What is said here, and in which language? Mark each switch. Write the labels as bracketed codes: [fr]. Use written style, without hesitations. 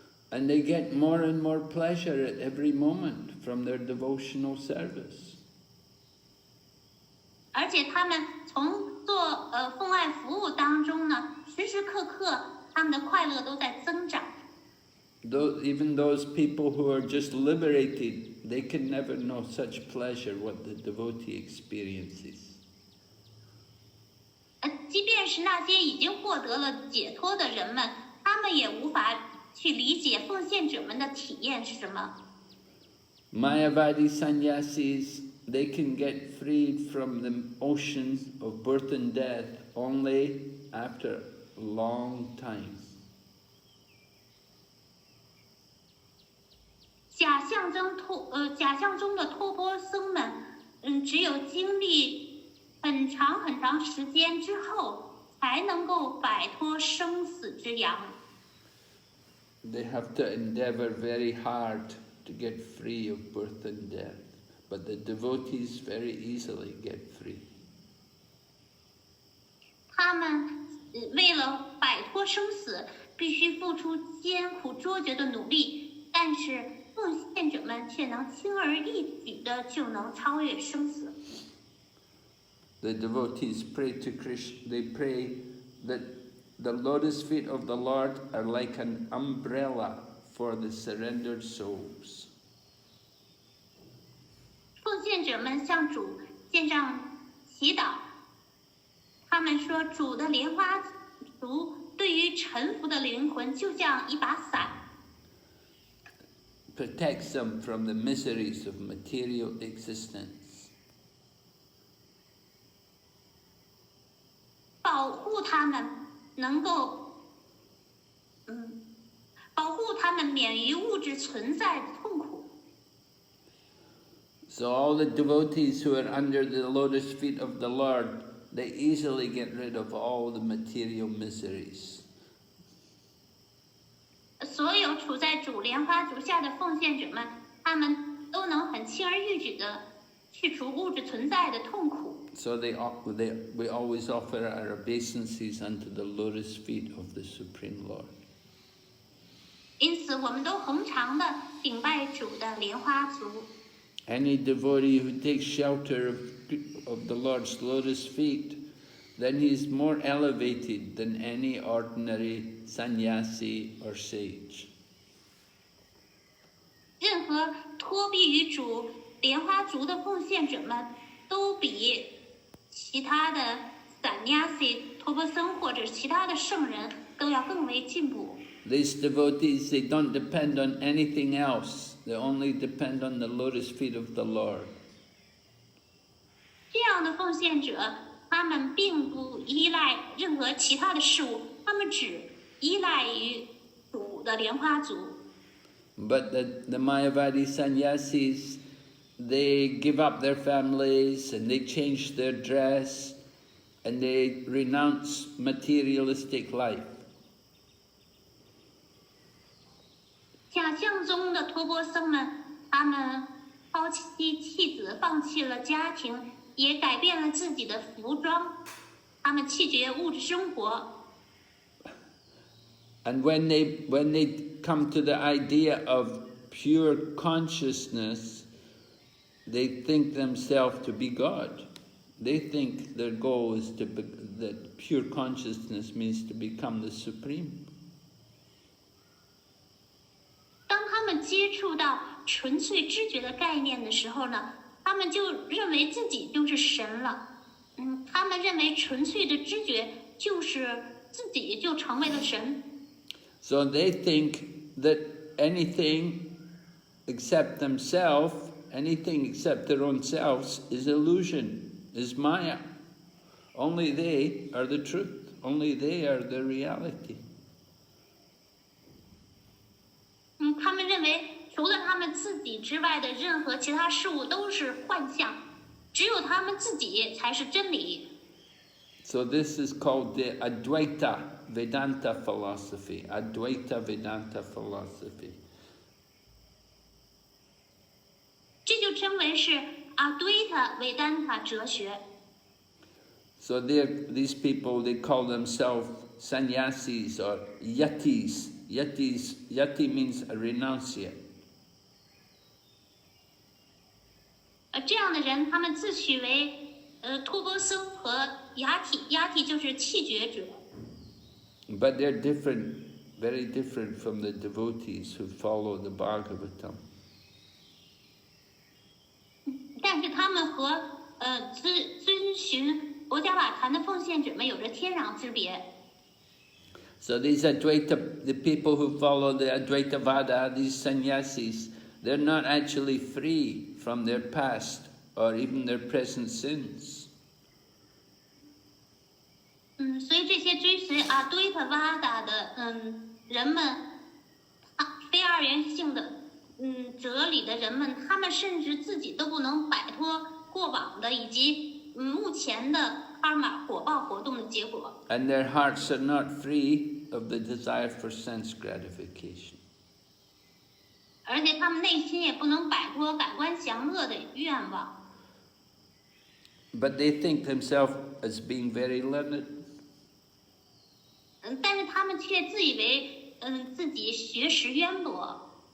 [en] And they get more and more pleasure at every moment from their devotional service. [zh] 而且他们从做奉爱服务当中呢，时时刻刻他们的快乐都在增长。 [en] Even those people who are just liberated, they can never know such pleasure what the devotee experiences. [zh] 即便是那些已经获得了解脱的人们，他们也无法去理解奉献者们的体验是什么。 [en] Mayavadi sannyasis, they can get freed from the ocean of birth and death only after a long time. [zh] 假象中的托钵僧们，只有经历很长很长时间之后，才能够摆脱生死之殃。 [en] They have to endeavor very hard to get free of birth and death, but the devotees very easily get free. [zh] 他们为了摆脱生死，必须付出艰苦卓绝的努力，但是奉献者们却能轻而易举的就能超越生死。 [en] The devotees pray to Krishna. They pray that the lotus feet of the Lord are like an umbrella for the surrendered souls. [zh] 奉献者们向主献上祈祷，他们说主的莲花足对于臣服的灵魂就像一把伞， [en] Protects them from the miseries of material existence. [zh] 保护他们能够，保护他们免于物质存在的痛苦。 [en] So all the devotees who are under the lotus feet of the Lord, they easily get rid of all the material miseries. [zh] 所有处在主莲花足下的奉献者们，他们都能很轻而易举地去除物质存在的痛苦。 [en] So we always offer our obeisances unto the lotus feet of the Supreme Lord. [zh] 因此，我们都恒常地顶拜主的莲花足。 [en] Any devotee who takes shelter of the Lord's lotus feet, then he is more elevated than any ordinary sannyasi or sage. [zh] 任何托庇于主莲花足的奉献者们，都比其他的sannyasi、托钵僧或者其他的圣人都要更为进步。 [en] These devotees, they don't depend on anything else. They only depend on the lotus feet of the Lord. [zh] 这样的奉献者，他们并不依赖任何其他的事物，他们只依赖于主的莲花足。 [en] But the Mayavadi sannyasis, they give up their families and they change their dress and they renounce materialistic life. [zh] 假象中的托钵僧们，他们抛妻弃子，放弃了家庭，也改变了自己的服装，他们弃绝物质生活。 [en] And when they come to the idea of pure consciousness, they think themselves to be God. They think their goal is that pure consciousness means to become the Supreme. [zh] 当他们接触到纯粹知觉的概念的时候呢，他们就认为自己就是神了。他们认为纯粹的知觉就是自己就成为了神。 [en] So they think that anything except themselves, anything except their own selves is illusion, is maya. Only they are the truth. Only they are the reality. [zh] 他们认为除了他们自己之外的任何其他事物都是幻象，只有他们自己才是真理。 [en] So this is called the Advaita Vedanta philosophy. Advaita Vedanta philosophy. [zh] 这就称为是Advaita Vedanta 哲学。 [en] So these people, they call themselves sannyasis or yatis. Yati means a renunciate. [zh] 这样的人，他们自诩为托钵僧和雅体就是弃绝者。 [en] But they're different, very different from the devotees who follow the Bhagavatam. [zh] 但是他们和遵循佛家法坛的奉献者们有着天壤之别。 [en] So these Advaita, the people who follow the Advaita Vada, these sannyasis, they're not actually free from their past or even their present sins. [zh] 所以这些追随Advaita Vada的人们，非二元性的哲理的人们，他们甚至自己都不能摆脱过往的以及目前的karma火爆活动的结果。 [en] And their hearts are not free of the desire for sense gratification. [zh] 而且他们内心也不能摆脱感官享乐的愿望。 [en] But they think themselves as being very learned. [zh] 但是他们却自以为自己学识渊博。